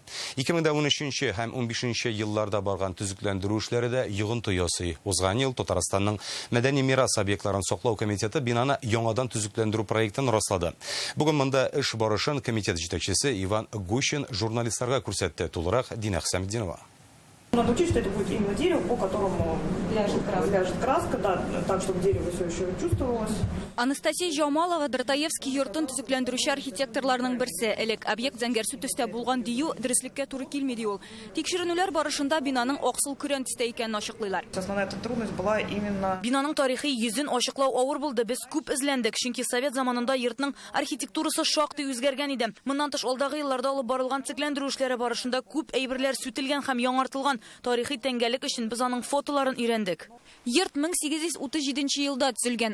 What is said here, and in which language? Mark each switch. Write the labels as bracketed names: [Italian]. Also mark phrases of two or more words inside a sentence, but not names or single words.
[Tatar] 2013 һәм 15 елларда барган төзекләндерү эшләре дә йогынты ясый. Узган ел Татарстанның мәдәни мирас объектларын саклау комитеты бинаны яңадан төзекләндерү проектын раслады. Бүген монда эш барышын комитет җитәкчесе Иван Гущин журналистларга күрсәтте. Тулырак Дина Хәсәметдинова. [Russian] Надо учесть, что это будет именно дерево, по которому Ляжет краска, да, так, чтобы дерево все еще чувствовалось. [Tatar] Анастасия Жаумалова Дратаевский йортын төзекләндерүче архитекторларның берсе. Элек объект зәңгәрсу төстә булган дию дөреслеккә туры килмәде ул. Тикшеренүләр барышында бинаның аксыл көрән төстә икәнен ачыклыйлар. [Russian] Основная эта трудность была именно... [Tatar] Бинаның тарихи йөзен ачыклау авыр булды. Без күп эзләндек, чөнки совет заманында йортның архитектурасы шактый үзгәргән иде. Моннан тыш алдагы елларда алып барылган төзекләндерү эшләре барышында күп әйберләр сүтелгән һәм яңартылган. Тарихи тәңгәлек өчен без аның фотоларын өйрәндек. Йорт 1837 елда төзелгән.